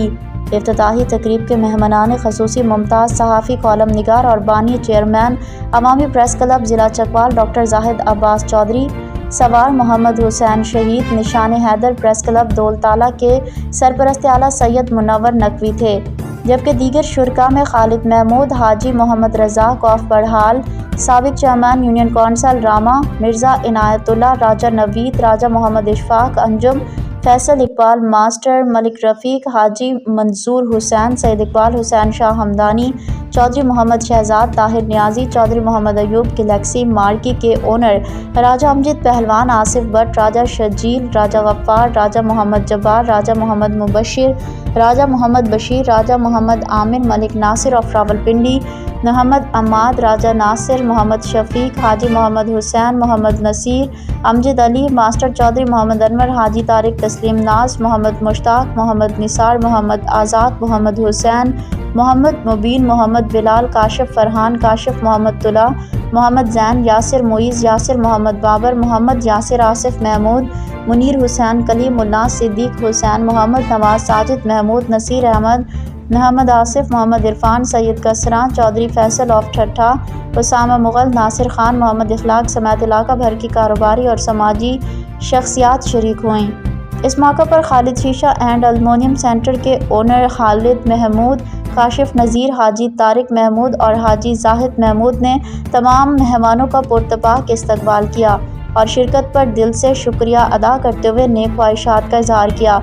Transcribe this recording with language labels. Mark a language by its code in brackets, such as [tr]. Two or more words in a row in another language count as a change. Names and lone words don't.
[ur] افتتاحی تقریب کے مہمانانِ خصوصی ممتاز صحافی، کالم نگار اور بانی چیئرمین عوامی پریس کلب ضلع چکوال ڈاکٹر زاہد عباس چوہدری، سوار محمد حسین شہید نشانِ حیدر پریس کلب دولتالہ کے سرپرستِ اعلیٰ سید منور نقوی تھے، جبکہ دیگر شرکاء میں خالد محمود، حاجی محمد رزاق آف بڑھال، سابق چیئرمین یونین کونسل راما، مرزا عنایت اللہ، راجہ نوید، راجہ محمد اشفاق انجم، فیصل اقبال ماسٹر، ملک رفیق، حاجی منصور حسین، سید اقبال حسین شاہ ہمدانی، چوہدری محمد شہزاد، طاہر نیازی، چوہدری محمد ایوب، گیلیکسی مارکی کے اونر راجہ امجد، پہلوان آصف بھٹ، راجہ شجیل، راجہ غفار، راجہ محمد جبار، راجہ محمد مبشر، راجہ محمد بشیر، راجہ محمد امین، ملک ناصر آف راولپنڈی، محمد عماد, راجہ ناصر، محمد شفیق, حاجی محمد حسین، محمد نصیر، امجد علی، ماسٹر چوہدری محمد انور، حاجی طارق، تسلیم ناز، محمد مشتاق, محمد نثار، محمد آزاد، محمد حسین، محمد مبین، محمد بلال، کاشف فرحان، کاشف محمد تولا، محمد زین، یاسر معیز، یاسر محمد بابر، محمد یاسر، آصف محمود، منیر حسین، کلیم اللہ، صدیق حسین، محمد نواز، ساجد محمود، نصیر احمد، محمد آصف، محمد عرفان، سید کسریٰ، چوہدری فیصل آف ٹھٹھہ، اسامہ مغل، ناصر خان، محمد اخلاق سمیت علاقہ بھر کی کاروباری اور سماجی شخصیات شریک ہوئیں. اس موقع پر خالد شیشہ اینڈ ایلومینیم سینٹر کے اونر خالد محمود، کاشف نذیر، حاجی طارق محمود اور حاجی زاہد محمود نے تمام مہمانوں کا پرتپاک استقبال کیا اور شرکت پر دل سے شکریہ ادا کرتے ہوئے نیک خواہشات کا اظہار کیا.